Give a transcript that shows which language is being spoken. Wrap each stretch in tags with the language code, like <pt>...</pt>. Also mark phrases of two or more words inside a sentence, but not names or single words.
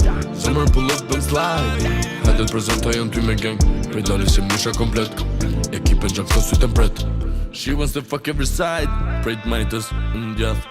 <en>Zemër pull up and slide,</en> <sq>hajde t'prezentojen ty me gang. Prej dali si m'nisha komplet, ekipen gjak shto sy tempret.</sq> <en>She wants to fuck every side,</en> <sq>prej t'majtës në djath.</sq>